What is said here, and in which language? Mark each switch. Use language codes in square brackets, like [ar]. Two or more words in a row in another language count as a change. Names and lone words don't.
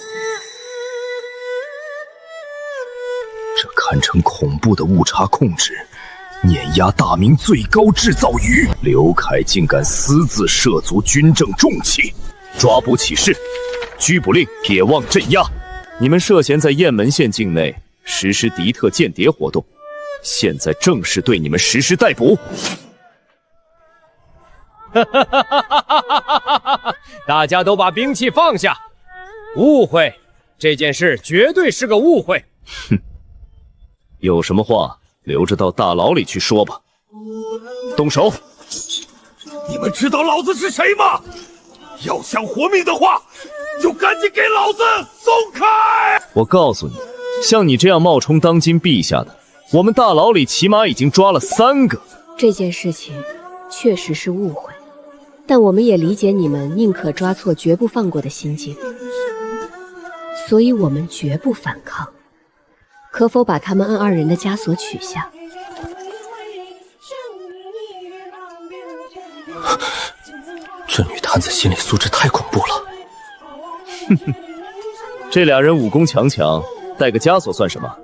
[zh] 這堪稱恐怖的誤差控制，碾壓大明最高制造餘。劉凱竟敢私自涉足軍政重器， 抓捕起事，拘捕令铁望镇压。你们涉嫌在雁门县境内实施敌特间谍活动，现在正式对你们实施逮捕。大家都把兵器放下，误会，这件事绝对是个误会。哼，有什么話留着到大牢裡去說吧。動手！你們知道老子是誰嗎？要想活命的話，就趕緊給老子鬆開！我告訴你，像你這樣冒充當今陛下的，我們大牢裡起碼已經抓了3個。這件事情確實是誤會，但我們也理解你們寧可抓錯絕不放過的心境，所以我們絕不反抗。可否把他們按2人的枷鎖取下？這女探子心理素質太恐怖了。哼哼，這2人武功強強，帶個枷鎖算什麼？